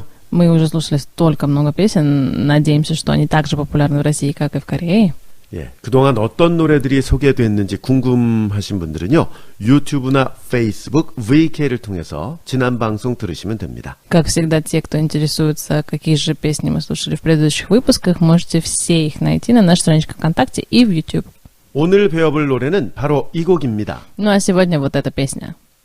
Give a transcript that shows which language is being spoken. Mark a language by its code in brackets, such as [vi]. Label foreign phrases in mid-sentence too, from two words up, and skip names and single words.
[ru] Мы уже слушали столько много песен. Надеемся, что они так же популярны в России, как и в Корее. [ko] 예, 그동안 어떤 노래들이 소개됐는지 궁금하신 분들은요. 유튜브나 페이스북, VK를 통해서 지난 방송 들으시면 됩니다. [ru] Как всегда, те, кто интересуется, какие же песни мы слушали в предыдущих выпусках, можете все их найти на нашей страничке ВКонтакте и в YouTube. [ko] 오늘 배워볼 노래는 바로 이 곡입니다. [ru] Ну а сегодня вот эта песня.